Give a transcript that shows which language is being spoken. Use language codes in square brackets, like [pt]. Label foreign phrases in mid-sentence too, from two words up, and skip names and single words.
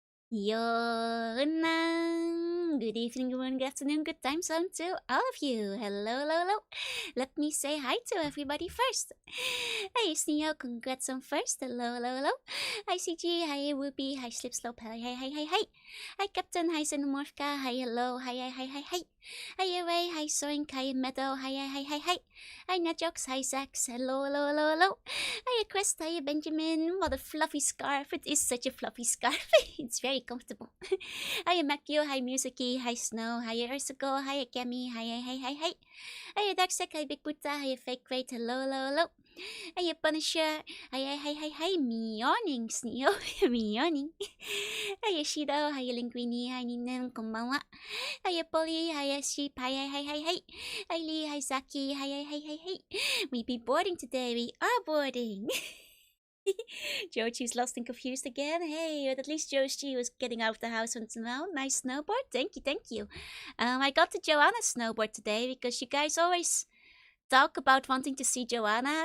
[en] Yonang. Good evening, good morning, good afternoon, good time zone to all of you. Hello, hello, hello. Let me say hi to everybody first. Hi, Sneo, congrats on first. Hello, hello, hello. Hi, CG. Hi, Whoopi. Hi, Slipslope. Hi, hi, hi, hi, hi. Hi, Captain. Hi, Xenomorphka. Hi, hello. Hi, hi, hi, hi, hi. Hi, Ray. Hi, Soaring. Hi, Meadow. Hi, hi, hi, hi, hi. Hi, Netjokes. Hi, Zax. Hello, hello, hello, hello. Hiya, Chris. Hiya, Benjamin. What a fluffy scarf. It is such a fluffy scarf. It's very comfortable. Hiya, Makio. Hi, Musicy. Hi, Snow. Hiya, Ursuko. Hiya, Kemi. Hiya, hi, hi, hi. Hiya, Darksec. Hi, Big Buddha. Hiya, Fake Great. Hello, hello, hello. Hiya, Punisher. Hiya, hi, hi, hi. Mioning, Sneo. Mioning. Hiya, Shido. Hiya, Linguini. Hi, Ninen. Konbanwa. Hiya, Polly. Hiya, Sheep. Hiya, hi, hi, hi. Hi, Lee. Hi, Zaki. Hiya, hi, hi, hi. We be boarding today. We are boarding. Joji's lost and confused again. Hey, but at least Joji was getting out of the house once now. Nice snowboard. Thank you, thank you. I got the Joanna snowboard today because you guys always talk about wanting to see Joanna.